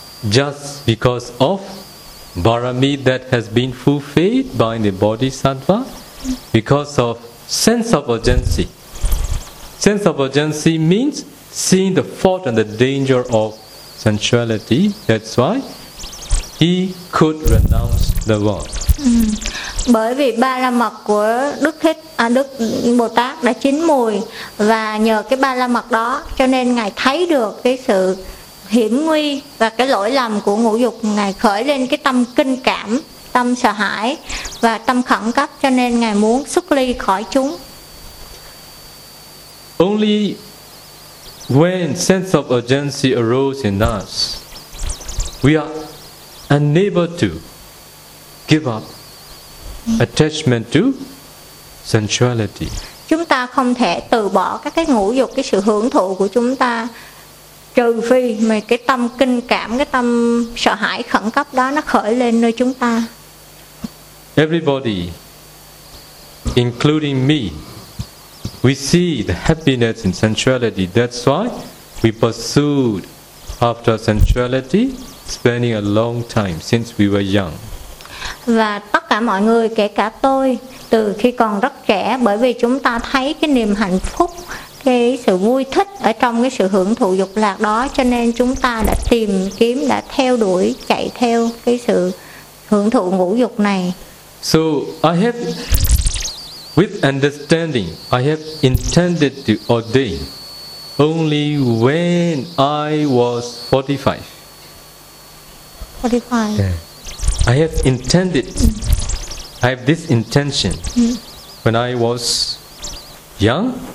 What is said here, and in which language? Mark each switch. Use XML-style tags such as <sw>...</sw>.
<en>Just because of barami that has been fulfilled by the bodhisattva, because of sense of urgency. Sense of urgency means seeing the fault and the danger of sensuality. That's why he could renounce the world.</en> <vi>Bởi vì ba la mật của Đức Bồ Tát đã chín mùi, và nhờ cái ba la mật đó cho nên ngài thấy được cái sự hiểm nguy và cái lỗi lầm của ngũ dục, ngài khởi lên cái tâm kinh cảm, tâm sợ hãi và tâm khẩn cấp, cho nên ngài muốn xuất ly khỏi chúng.</vi> <en>Only when sense of urgency arose in us, we are unable to give up attachment to sensuality.</en> <vi>Chúng ta không thể từ bỏ các cái ngũ dục, cái sự hưởng thụ của chúng ta, trừ phi mà cái tâm kinh cảm, cái tâm sợ hãi khẩn cấp đó nó khởi lên nơi chúng ta.</vi> <en>Everybody, including me, we see the happiness in sensuality. That's why we pursued after sensuality, spending a long time since we were young.</en> <vi>Và tất cả mọi người, kể cả tôi, từ khi còn rất trẻ, bởi vì chúng ta thấy cái niềm hạnh phúc, cái sự vui thích ở trong cái sự hưởng thụ dục lạc đó, cho nên chúng ta đã tìm kiếm, đã theo đuổi, chạy theo cái sự hưởng thụ ngũ dục này.</vi> <en>So I have, with understanding, I have intended to ordain only when I was 45. Yeah. I have intended, I have this intention when I was young.</en>